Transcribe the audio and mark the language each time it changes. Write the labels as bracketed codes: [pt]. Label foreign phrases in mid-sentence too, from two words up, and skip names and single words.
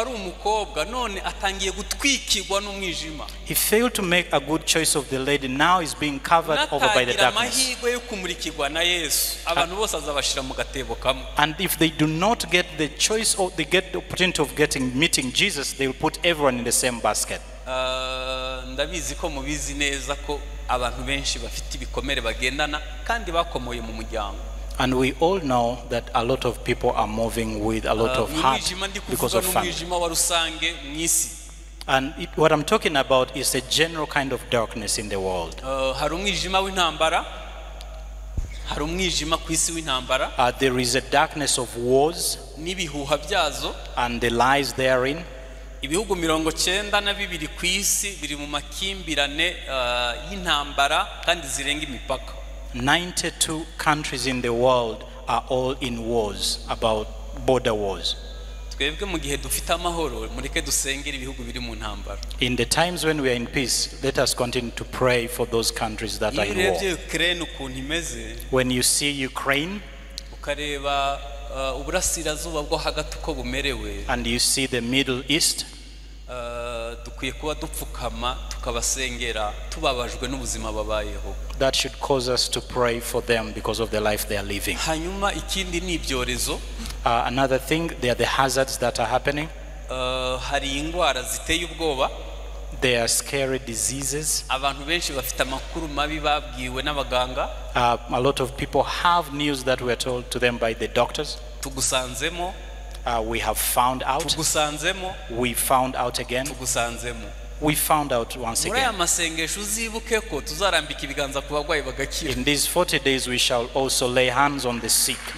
[en] He failed to make a good choice of the lady. Now is being covered over by the darkness. And if they do not get the choice or they get the opportunity of meeting Jesus, they will put everyone in the same basket. [rw] Ndabizi ko mubizi neza ko abantu benshi bafite ibikomere bagendana kandi bakomoye mu muryango. [en] And we all know that a lot of people are moving with a lot of heart because of family. And what I'm talking about is a general kind of darkness in the world. There is a darkness of wars and the lies therein. [rw] Ibihugu 92 ku isi biri mu makimbirane y'intambara kandi zirenga imipaka. [en] 92 countries in the world are all in wars, about border wars. [rw] Twebwe mu gihe dufite amahoro mureke dusengera ibihugu biri mu ntambara. [en] In the times when we are in peace, let us continue to pray for those countries that are in war. When you see Ukraine, [rw] ukareba uburasirazuba bwo hagati uko bumerewe, [en] and you see the Middle East, [rw] dukwiye kuba dupfukama tukabasengera tubabajwe n'ubuzima babayeho. [en] That should cause us to pray for them because of the life they are living. [rw] Hanyuma ikindi ni ibyorezo. [en] Another thing, there are the hazards that are happening. [rw] Hari ingwara ziteye ubwoba. [en] There are scary diseases. [rw] Abantu benshi bafite amakuru mabi babwiwe n'abaganga. [en] A lot of people have news that were told to them by the doctors. [rw] Tugusanzemo. [en] We have found out. [rw] Tugusanzemo. [en] We found out again. [rw] Tugusanzemo. [en] We found out once again. In these 40 days we shall also lay hands on the sick.